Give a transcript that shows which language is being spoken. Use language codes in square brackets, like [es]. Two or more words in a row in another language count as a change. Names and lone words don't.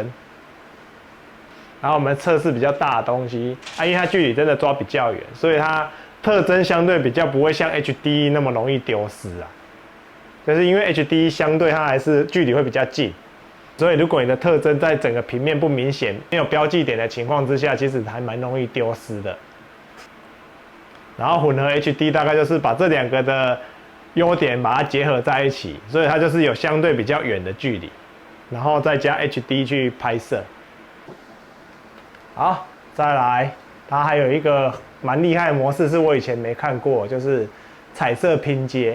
[zh] 然後我們測試比較大的東西，因為它距離真的抓比較遠，所以它特徵相對比較不會像 HDE 那麼容易丟失啊。就是因為 HDE 相對它還是距離會比較近，所以如果你的特徵在整個平面不明顯、沒有標記點的情況之下，其實還蠻容易丟失的。然後混合 HD 大概就是把這兩個的優點把它結合在一起，所以它就是有相對比較遠的距離，然後再加 HD 去拍攝。好，再來，它還有一個蠻厲害的模式，是我以前沒看過，就是彩色拼接。